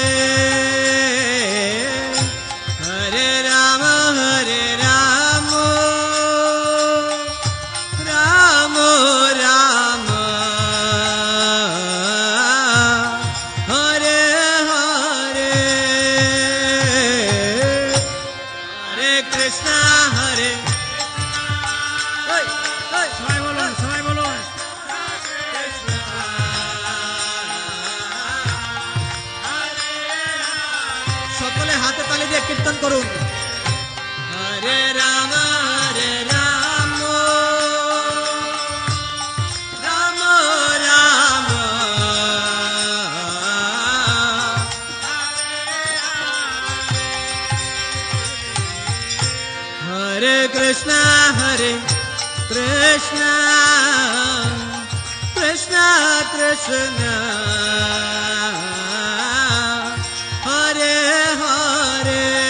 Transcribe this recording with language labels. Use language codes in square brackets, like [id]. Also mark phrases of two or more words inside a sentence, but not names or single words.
[sa] हरे राम राम राम हरे हरे हरे कृष्ण [bn] সবাই বলুন সকলে হাতে তালি দিয়ে কীর্তন করুন [sa] হরে রাম রাম রাম হরে কৃষ্ণ कृष्ण कृष्ण कृष्ण हरे हरे